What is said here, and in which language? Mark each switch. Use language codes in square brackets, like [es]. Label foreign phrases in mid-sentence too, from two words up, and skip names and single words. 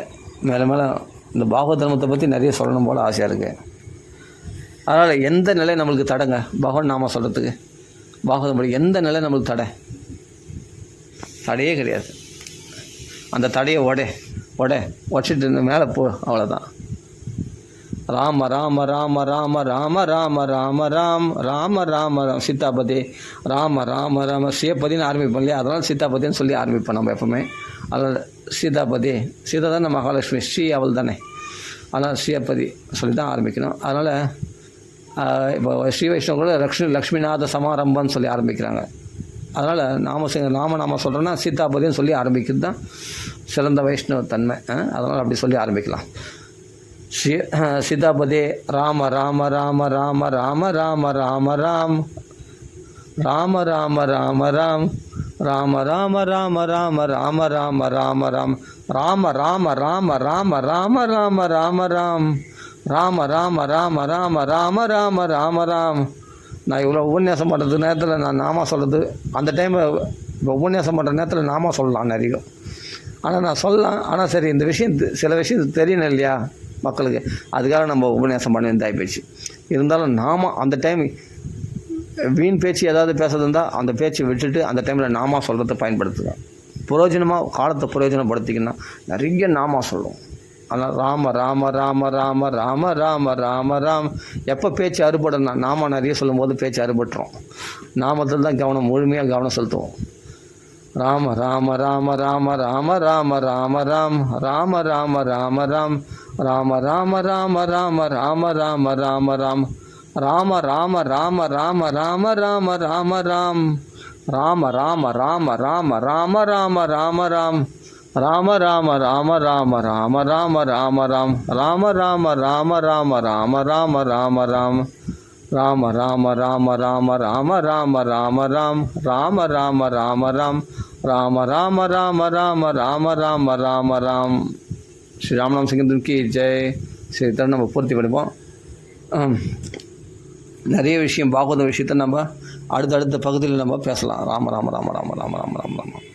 [ta] மேலே இந்த பாகவத தர்மத்தை பற்றி நிறைய சொல்லணும் போல் ஆசையாக இருக்குது. அதனால் எந்த நிலை நம்மளுக்கு தடைங்க பகவான் நாம சொல்கிறதுக்கு? பாகவதம் படி எந்த நிலை நம்மளுக்கு தடையே கிடையாது. அந்த தடையை உடச்சிட்டு மேலே போ, அவ்வளோதான். ராம ராம ராம ராம ராம ராம ராம ராம் ராம ராம ராம் சீதாபதி ராம ராம ராம சிவபதினு ஆரம்பிப்போம் இல்லையா? அதனால் சீதாபதின்னு சொல்லி ஆரம்பிப்போம் நம்ம எப்பவுமே. அதனால் சீதா தானே மகாலட்சுமி, ஸ்ரீ அவள் தானே. அதனால் சிவபதி சொல்லி தான் ஆரம்பிக்கணும். அதனால் இப்போ ஸ்ரீ வைஷ்ணவ கூட லக்ஷ்மிநாத சமாரம்பன்னு சொல்லி ஆரம்பிக்கிறாங்க. அதனால் நாம சொல்கிறோன்னா சீதாபதின்னு சொல்லி ஆரம்பிக்கிறது தான் சிறந்த வைஷ்ணவ தன்மை. அதனால் அப்படி சொல்லி ஆரம்பிக்கலாம். சீதாபதே ராம ராம ராம ராம ராம ராம ராம ராம் ராம ராம ராம ராம் ராம ராம ராம ராம ராம ராம ராம ராம் ராம ராம ராம ராம ராம ராம ராம ராம் ராம ராம ராம ராம ராம ராம ராம ராம். நான் இவ்வளோ உபன்யாசம் பண்ணுறது நேரத்தில் நான் நாம சொல்கிறது அந்த டைம் இப்போ உபன்யாசம் பண்ணுற நேரத்தில் நாம சொல்லலாம் நிறைய. ஆனால் நான் சொல்லலாம், ஆனால் சரி இந்த விஷயம் சில விஷயம் தெரியணும் இல்லையா மக்களுக்கு, அதுக்காக நம்ம உபன்யாசம் பண்ண வேண்டியதாகி போயிடுச்சு. இருந்தாலும் நாம அந்த டைம் வீண் பேச்சு ஏதாவது பேசுறது இருந்தால் அந்த பேச்சை விட்டுட்டு அந்த டைமில் நாமா சொல்கிறத பயன்படுத்துங்க. பிரயோஜனமாக காலத்தை பிரயோஜனப்படுத்திக்கின்னா நிறைய நாமா சொல்லுவோம். ஆனால் ராம ராம ராம ராம ராம ராம ராம ராம். எப்போ பேச்சு அறுபடனா நாம நிறைய சொல்லும்போது பேச்சு அறுபட்டுரும். நாமத்தில் தான் கவனம் முழுமையாக கவனம் செலுத்துவோம். ராம ராம ராம ராம ராம ராம ராம ராம் ராம ராம ராம ராம் ராம ராம ராம ராம ராம ராம ராம ராம் ராம ராம ராம ராம ராம ராம ராம ராம் ராம ராம ராம ராம ராம ராம ராம ராம் ராம ராம ராம ராம ராம ராம ராம ராம் ராம ராம ராம ராம ராம ராம ராம ராம் ராம ராம ராம ராம ராம ராம ராம ராம் ராம ராம ராம ராம் ராம ராம ராம ராம ராம ராம ராம ராம். ஸ்ரீ ராமநாம சங்கீதம் [hi] की जय. [ta] சரி, இத்தனை நம்ம பூர்த்தி படிப்போம். நிறைய விஷயம் பாகவத விஷயத்தை நம்ம அடுத்தடுத்த பகுதியில் நம்ம பேசலாம். ராம ராம ராம ராம ராம ராம ராம ராம.